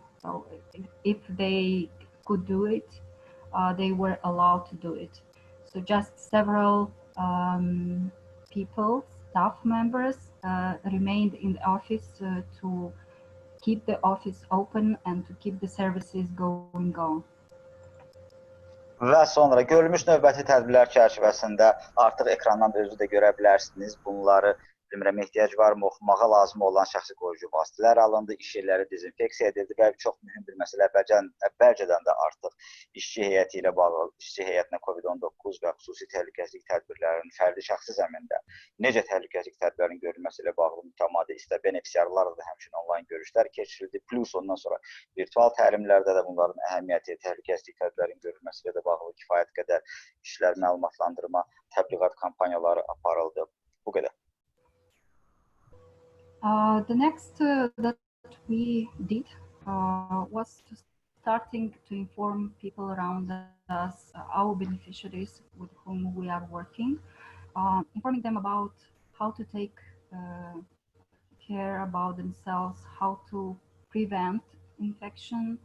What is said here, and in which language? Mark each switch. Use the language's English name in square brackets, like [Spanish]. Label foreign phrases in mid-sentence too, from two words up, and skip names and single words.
[English] So if they could do it, they were allowed to do it. So just several people, staff members, remained in the office to keep the office open and to keep the services going on. [Azerbaijani] Və sonra görülmüş növbəti tədbirlər çərçivəsində artıq ekrandan da özü də görə bilərsiniz. Bunları bilmirəm, ehtiyac varmı, oxumağa lazım olan şəxsi qoruyucu vasitələr alındı, iş yerləri dezinfeksiya edildi və çox mühüm bir məsələ əvvəlcədən də artıq işçi heyəti ilə bağlı, işçi heyətinə COVID-19 və xüsusi təhlükəsizlik tədbirlərinin fərdi şəxsi zəmində necə təhlükəsizlik tədbirlərinin görülməsi ilə bağlı mütəmadi istə benefisiarlarla da həmçinin onlayn görüşlər keçirildi. Plus ondan sonra virtual təlimlərdə də bunların əhəmiyyəti, təhlükəsizlik tədbirlərinin görülməsi ilə də bağlı kifayət qədər işlər, məlumatlandırma, təbliğat kampaniyaları aparıldı. Bu qədər. [English] The next that we did was starting to inform people around us, our beneficiaries with whom we are working, informing them about how to take care about themselves, how to prevent infection.